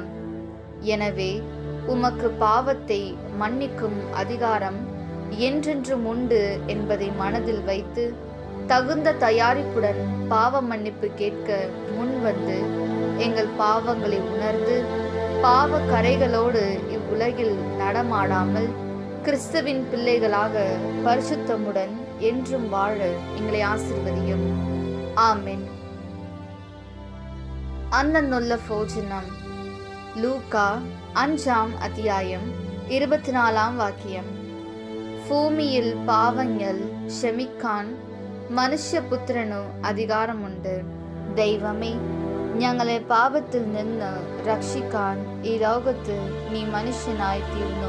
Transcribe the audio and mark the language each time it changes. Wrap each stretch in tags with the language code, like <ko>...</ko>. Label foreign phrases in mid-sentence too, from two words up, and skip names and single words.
<ta>எனவே உமக்கு பாவத்தை மன்னிக்கும் அதிகாரம் என்றென்றும் உண்டு என்பதை மனதில் வைத்து தகுந்த தயாரிப்புடன் பாவ மன்னிப்பு கேட்க முன்வந்து எங்கள் பாவங்களை உணர்ந்து பாவ கரைகளோடு இவ்வுலகில் நடமாடாமல் கிறிஸ்துவின் பிள்ளைகளாக பரிசுத்தமுடன் என்றும் வாழ எங்களை ஆசீர்வதியும். ஆமென்.</ta> <ml>അന്നുള്ള ഭോജനം. ലൂക്കാ 5 അധ്യായം 24 വാക്യം. ഭൂമിയിൽ പാവങ്ങൾ ക്ഷമിക്കാൻ മനുഷ്യപുത്രനു അധികാരമുണ്ട്. ദൈവമേ, ഞങ്ങളെ പാപത്തിൽ നിന്ന് രക്ഷിക്കാൻ ഈ ലോകത്ത് നീ മനുഷ്യനായി തീർന്നു.</ml>